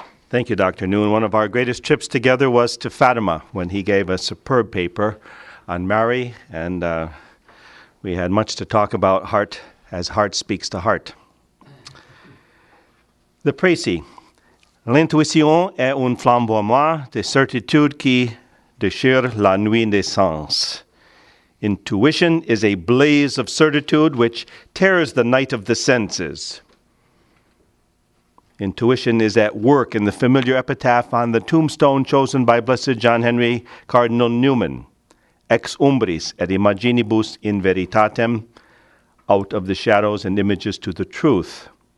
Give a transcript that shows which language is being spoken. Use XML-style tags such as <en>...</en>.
<en>Thank you, Dr. Newman. One of our greatest trips together was to Fatima when he gave a superb paper on Mary, and we had much to talk about heart as heart speaks to heart. The précis.</en> <fr>L'intuition est un flamboiement de certitude qui déchire la nuit des sens.</fr> <en>Intuition is a blaze of certitude which tears the night of the senses. Intuition is at work in the familiar epitaph on the tombstone chosen by Blessed John Henry Cardinal Newman,</en> <la>ex umbris et imaginibus in veritatem,</la> <en>out of the shadows and images to the truth.</en>